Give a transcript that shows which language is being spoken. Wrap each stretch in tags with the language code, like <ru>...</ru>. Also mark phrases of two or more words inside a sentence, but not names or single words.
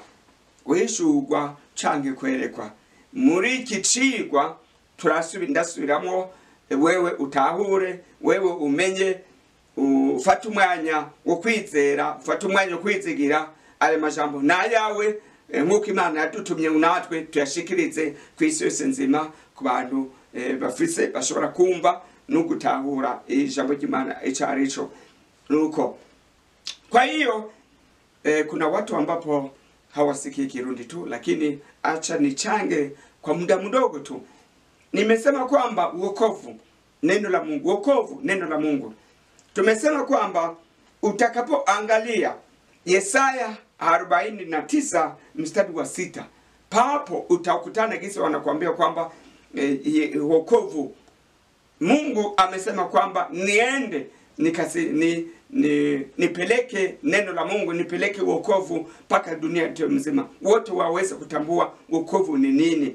<rn>Guhishurwa canke kwerekwa. Muri iki cigwa ndasubiramo wewe utahure, wewe umenye, ufata umwanya wo kwizera, ufata umwanya wo kwizigira aya majambo nayawe, nk'uko Imana yadutumye natwe tuyashikirize kw'isi yose nzima ku bantu bashobora kumva no gutahura ijambo ry'Imana icarico.</rn> <sw>Nuko kwa hiyo kuna watu ambapo hawasikii Kirundi tu, lakini acha nichange kwa muda mdogo tu. Nimesema kwamba wokovu neno la Mungu, wokovu neno la Mungu. Tumesema kwamba utakapoangalia Yesaya 49 mstari wa 6, papo utakutana kisa wanakuambia kwamba wokovu, Mungu amesema kwamba niende nipeleke neno la Mungu, nipeleke wokovu mpaka dunia mzima, wote waweze kutambua wokovu ni nini.</sw>